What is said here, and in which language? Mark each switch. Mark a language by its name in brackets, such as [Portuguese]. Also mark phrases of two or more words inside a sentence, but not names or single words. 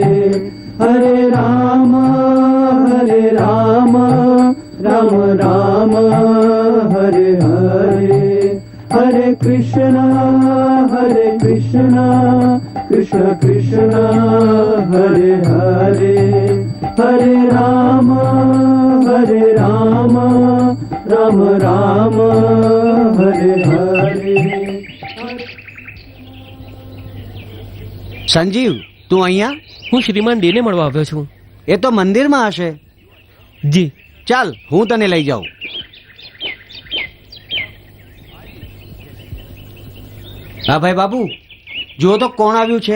[Sanskrit] Hare Rama, Rama Rama, Hare Hare, Hare Krishna, Krishna Krishna, Hare Hare, Hare Rama, Rama Rama, Hare Hare. [Gujarati] સંજીવ, તું અહીંયા? હું શ્રીમાન ડેને મળવા આવ્યો છું. એ તો મંદિરમાં હશે. જી. ચાલ, હું તને લઈ જાઉં. હા ભાઈ બાબુ, જુઓ તો કોણ આવ્યું છે.